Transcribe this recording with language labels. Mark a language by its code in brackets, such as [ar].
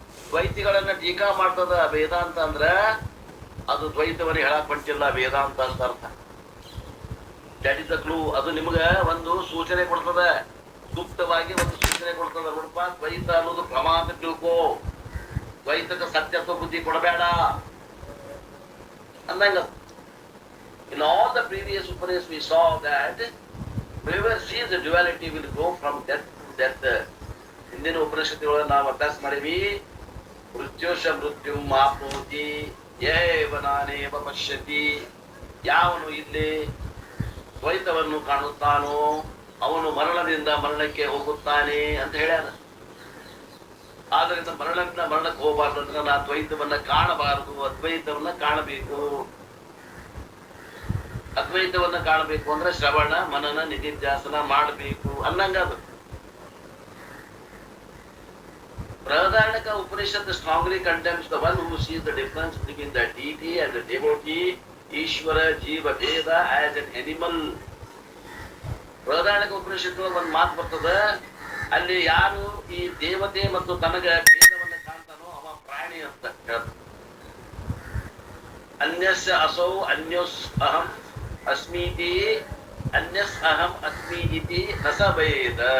[kn] ದ್ವೈತಿಗಳನ್ನ ಟೀಕಾ ಮಾಡ್ತದ ವೇದಾಂತ ಅಂದ್ರ ಅದು ದ್ವೈತವನ್ನ ಹೇಳಕ್ ಹೊಂಟಿಲ್ಲ ವೇದಾಂತ ಅಂತ ಅರ್ಥ. [en] That is the clue. [kn] ಅದು ನಿಮ್ಗ ಒಂದು ಸೂಚನೆ ಕೊಡ್ತದ, ಸೂಕ್ತವಾಗಿ ಒಂದು ಸೂಚನೆ ಕೊಡ್ತದ. ನೋಡಪ್ಪ, ದ್ವೈತ ಅನ್ನೋದು ಭ್ರಮ ಅಂತ ತಿಳ್ಕೋ, ದ್ವೈತಕ್ಕೆ ಸತ್ಯತ್ವ ಬುದ್ಧಿ ಕೊಡಬೇಡ ಅಂದಂಗ. [en] In all the previous Upanishads we saw that whoever sees the duality will go from death to death. [kn] ಹಿಂದಿನ ಉಪನಿಷತ್ತುಗಳನ್ನು ನಾವು ಅಭ್ಯಾಸ ಮಾಡಿವಿ. [sa] ಮೃತ್ಯುಷ ಮೃತ್ಯುಂ ಆಪ್ನೋತಿ ಯೇವ ನಾನೇವ ಪಶ್ಯತಿ. [kn] ಯಾವನು ಇಲ್ಲಿ ದ್ವೈತವನ್ನು ಕಾಣುತ್ತಾನೋ ಅವನು ಮರಣದಿಂದ ಮರಣಕ್ಕೆ ಹೋಗುತ್ತಾನೆ ಅಂತ ಹೇಳ್ಯಾನ. ಆದ್ದರಿಂದ ಮರಣದಿಂದ ಮರಣಕ್ಕೆ ಹೋಗಬಾರ್ದು ಅಂದ್ರೆ ನಾ ದ್ವೈತವನ್ನ ಕಾಣಬಾರದು, ಅದ್ವೈತವನ್ನ ಕಾಣಬೇಕು. ಅದ್ವೈತವನ್ನ ಕಾಣಬೇಕು ಅಂದ್ರೆ ಶ್ರವಣ ಮನನ ನಿಧಿಧ್ಯಾಸನ ಮಾಡಬೇಕು ಅನ್ನಂಗ. ಅದು ಬೃಹದಾರಣ್ಯಕ Upanishad [en] strongly condemns the one who sees the difference between the deity and the devotee, [kn] Ishwara ಜೀವ ಭೇದ [en] as an animal. [kn] ಬೃಹದಾರಣ್ಯಕ ಉಪನಿಷತ್ತು ಒಂದು ಮಾತು ಬರ್ತದ, ಅಲ್ಲಿ ಯಾರು ಈ ದೇವತೆ ಮತ್ತು ತನಗ ಭೇದವನ್ನ ಕಾಣ್ತಾನೋ ಅವ ಪ್ರಾಣಿ ಅಂತ ಹೇಳ್ತಾರೆ. [sa] ಅನ್ಯಸ್ಯ ಅಸೌ ಅನ್ಯೋಸ್ ಅಹಂ ಅಸ್ಮೀತಿ ಅನ್ಯಸ್ ಅಹಂ ಅಸ್ಮಿ ಇತಿ ನಸ ಭೇದ.